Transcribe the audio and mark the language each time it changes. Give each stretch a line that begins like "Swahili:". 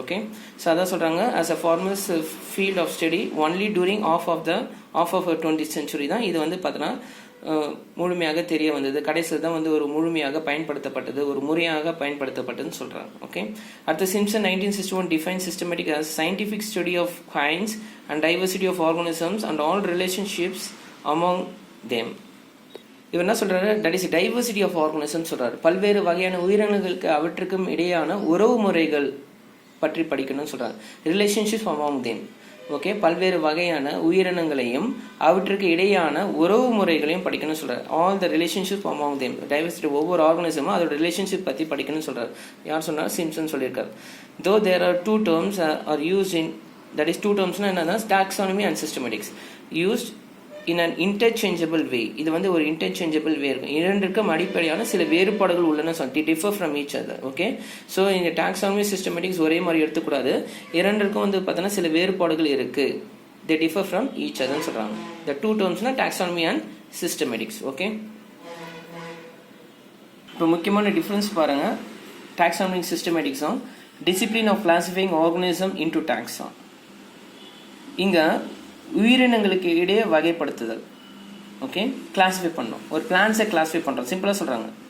Tamil: Okay, so அதான் சொல்கிறாங்க
English: as a formal field of study only during of of 20th century
Tamil: தான் இது வந்து பார்த்தீங்கன்னா முழுமையாக தெரிய வந்தது. கடைசியில் தான் வந்து ஒரு முழுமையாக பயன்படுத்தப்பட்டது, ஒரு முறையாக பயன்படுத்தப்பட்டதுன்னு சொல்கிறாங்க.
English: Okay, அடுத்த Simpson 1961 define systematic as scientific study of kinds and diversity of organisms and all relationships among them.
Tamil: இவர் என்ன சொல்றாரு,
English: that is diversity of organism
Tamil: சொல்றாரு. பல்வேறு வகையான உயிரினங்களுக்கு அவற்றுக்கும் இடையான உறவு முறைகள் பற்றி படிக்கணும்னு சொல்றாரு.
English: Relationship among them.
Tamil: ஓகே, பல்வேறு வகையான உயிரினங்களையும் அவற்றுக்கு இடையான உறவு முறைகளையும் படிக்கணும்னு சொல்றாரு. All the relationship among them, diversity ஒவ்வொரு ஆர்கனிசமும் அதோட ரிலேஷன்ஷிப் பற்றி படிக்கணும்னு சொல்றாரு. யார் சொன்னார், சிம்சன் சொல்லியிருக்காரு.
English: Though there are two terms are use in, that is two டேர்ம்ஸ்னா என்னன்னா taxonomy and systematics used in an interchangeable way.
Tamil: இது வந்து ஒரு interchangeable way இருக்கும். இரண்டுக்கும் அடிப்படையான சில வேறுபாடுகள் உள்ளன சொல்லி
English: differ from each other.
Tamil: Okay, so இந்த டாக்ஸானமி சிஸ்டமேட்டிக்ஸ் ஒரே மாதிரி எடுத்துக்கூடாது, இரண்டுக்கும் வந்து பார்த்தோன்னா சில வேறுபாடுகள் இருக்கு.
English: they differ from each other சொல்றாங்க. the two termsனா taxonomy and systematics.
Tamil: Okay, இப்போ முக்கியமான டிஃபரன்ஸ் பாருங்க taxonomy சிஸ்டமேட்டிக்ஸும்
English: discipline of classifying organism into taxa.
Tamil: இங்க உயிரினங்களுக்கு இடையே வகைப்படுத்துதல். ஓகே, கிளாஸிஃபை பண்ணோம், ஒரு பிளான்ஸை கிளாஸிஃபை பண்ணுறோம், சிம்பிளாக சொல்கிறாங்க.